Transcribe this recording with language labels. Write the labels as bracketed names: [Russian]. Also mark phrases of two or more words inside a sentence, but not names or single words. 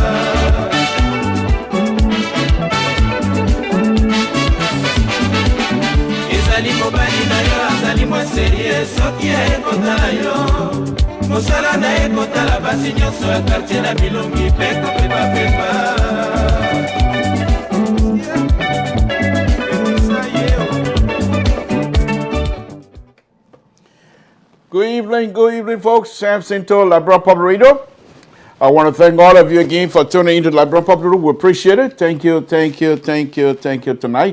[Lingala] ezali mobali na yo azali mwa serie soki ayekotala yo mosala na ye kotala basi nyonso ya katie na bilongi mpe kopepapepa [English] Good evening, folks. Sam Cinto, Libra Pobrito. I want to thank all of you again for tuning into Libra Pobrito. We appreciate it. Thank you tonight.